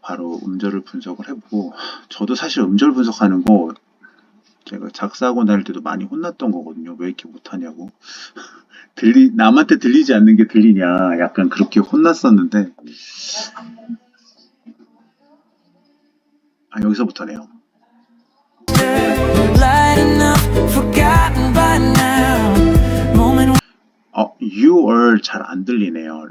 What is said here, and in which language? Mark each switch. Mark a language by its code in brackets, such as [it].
[ko] 바로 음절을 분석을 해보고 저도 사실 음절 분석하는 거 제가 작사하고 다닐 때도 많이 혼났던 거거든요. 왜 이렇게 못하냐고. 남한테 들리지 않는 게 들리냐 약간 그렇게 혼났었는데 여기서부터네요. [en] Lighting up, forgotten by now. Moment You are [ko] 잘 안 들리네요.